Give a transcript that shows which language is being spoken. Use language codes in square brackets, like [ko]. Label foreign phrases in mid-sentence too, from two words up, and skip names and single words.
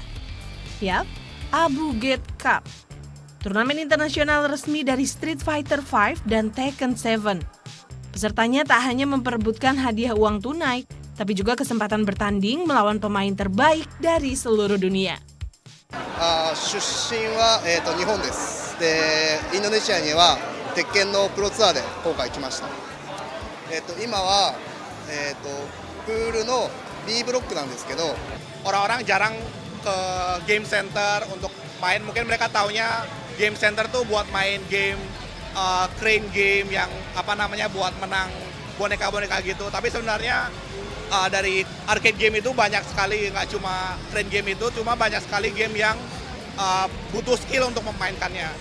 [id] Yap, Abu Gate Cup. Turnamen internasional resmi dari Street Fighter V dan Tekken 7. Pesertanya tak hanya memperebutkan hadiah uang tunai, tapi juga kesempatan bertanding melawan pemain terbaik dari seluruh dunia. [ja] 出身は、日本です。で、インドネシアには鉄拳のプロツアーで今回来ました。今は、プールの B ブロックなんですけど、 [id] orang-orang jarang ke game center untuk main. Mungkin mereka taunya [en] game center [id] tuh buat main [en] game crane game [id] yang buat menang boneka-boneka gitu. Tapi sebenarnya dari [en] arcade game [id] itu banyak sekali, nggak cuma [en] crane game [id] itu, cuma banyak sekali game yang butuh skill untuk memainkannya.